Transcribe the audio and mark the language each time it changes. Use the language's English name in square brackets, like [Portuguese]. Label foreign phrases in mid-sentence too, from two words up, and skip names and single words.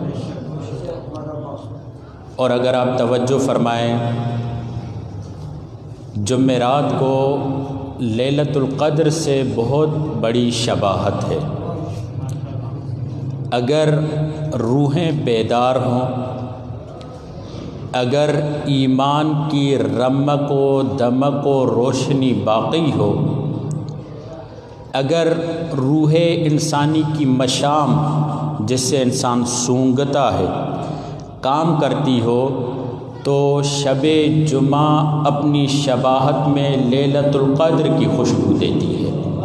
[Urdu] اور اگر آپ توجہ فرمائیں جمعرات کو لیلۃ القدر سے بہت بڑی شباہت ہے۔ اگر روحیں بیدار ہوں، اگر ایمان کی رمق و دمق و روشنی باقی ہو، اگر روح انسانی کی مشام جس سے انسان سونگتا ہے کام کرتی ہو، تو شب جمعہ اپنی شباہت میں لیلۃ القدر کی خوشبو دیتی ہے۔